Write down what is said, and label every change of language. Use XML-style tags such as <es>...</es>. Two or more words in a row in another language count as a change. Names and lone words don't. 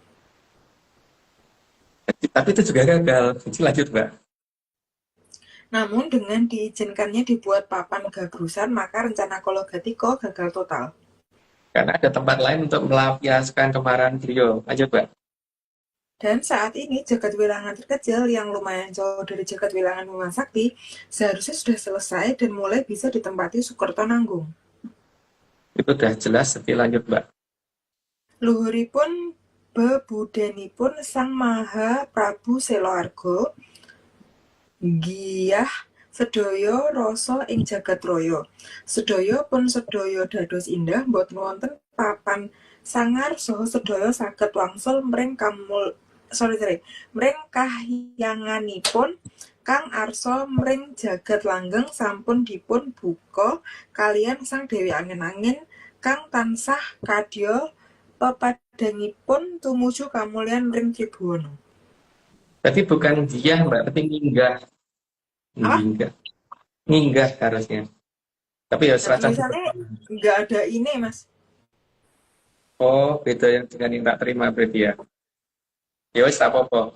<id>Tapi itu juga gagal. Jadi lanjut, Mbak. Namun dengan diizinkannya dibuat papan gabrusan, maka rencana Kalogatiko gagal total. Karena ada tempat lain untuk melampiaskan kemarahan beliau. Lanjut, Mbak. Dan saat ini jagat wilangan terkecil yang lumayan jauh dari jagat wilangan Bima Sakti seharusnya sudah selesai dan mulai bisa ditempati Sukertonanggung. Itu udah jelas. Jadi lanjut, Mbak.</id> <jv>Luhuripun bebudenipun Sang Maha Prabu Seloarga giyah sedaya rasa ing jagat raya. Sedaya pun sedaya dados indah boten wonten papan sangar saha sedaya saged wangsul mring mring kahyanganipun kang arsa mring jagat langgeng sampun dipun buka kaliyan Sang Dewi Angin-Angin kang tansah kadya pepadangipun tumuju kamulyan mring Tribhuwana.</jv> <id>Berarti bukan dia, Mbak, tapi nginggah. Nginggah harusnya. Tapi ya serasa. Tulisannya nggak ada ini, Mas. Oh, beda yang dengan yang tak terima berarti ya. Ya wis tak apa-apa.</id>